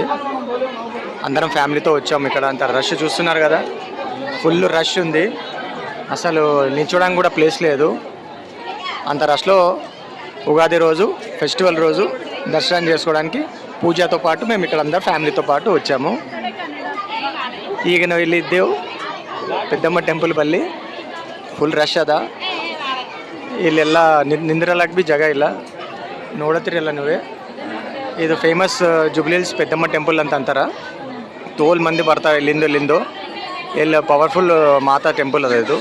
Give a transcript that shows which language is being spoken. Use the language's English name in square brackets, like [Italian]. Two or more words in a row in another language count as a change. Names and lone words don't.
[Telugu] అందరం ఫ్యామిలీతో వచ్చాము. ఇక్కడ అంత రష్ చూస్తున్నారు కదా, [English] full rush [Telugu] ఉంది. అసలు నిల్చోడానికి కూడా ప్లేస్ లేదు. అంత రష్లో ఉగాది రోజు, ఫెస్టివల్ రోజు దర్శనం చేసుకోవడానికి పూజతో పాటు మేము ఇక్కడ అందరం ఫ్యామిలీతో ಪಾಟು వచ్చాము. [Kannada] ಈಗ ನಾವು ಇಲ್ಲಿದ್ದೆವು ಪೆದ್ದಮ್ಮ ಟೆಂಪಲ್ ಬಲ್ಲಿ. [English] full rush [Kannada] ಅದ. ಇಲ್ಲೆಲ್ಲ ನಿಂದ್ರಲಕ್ಕೆ ಭೀ ಜಾಗ ಇಲ್ಲ. ನೋಡತ್ತೀರಲ್ಲ ನೀವೇ. ಇದು ಫೇಮಸ್ ಜೂಬ್ಲಿ ಹಿಲ್ಸ್ ಪೆದ್ದಮ್ಮ ಟೆಂಪಲ್ ಅಂತ ಅಂತಾರೆ. ತೋಲ್ ಮಂದಿ ಬರ್ತಾರೆ ಇಲ್ಲಿಂದು. ಎಲ್ಲ [English] powerful mata temple [Kannada] ಅದ ಇದು.